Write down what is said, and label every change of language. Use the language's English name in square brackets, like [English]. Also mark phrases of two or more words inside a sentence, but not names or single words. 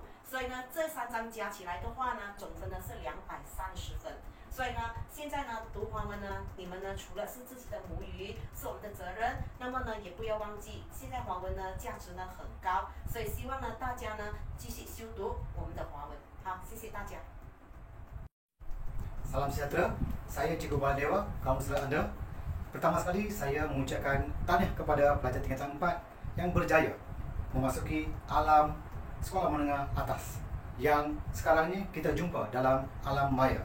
[Chinese] 所以呢，这3章加起来的话呢，总分呢是230分。所以呢，现在呢读华文呢，你们呢除了是自己的母语是我们的责任，那么呢也不要忘记，现在华文呢价值呢很高，所以希望呢大家呢继续修读我们的华文。好，谢谢大家。 [Malay] Salam sejahtera, saya Cikgu Baladewa, kaunselor anda. Pertama sekali, saya mengucapkan tahniah kepada pelajar tingkatan 4 yang berjaya memasuki alam sekolah menengah atas yang sekarang ni kita jumpa dalam alam maya.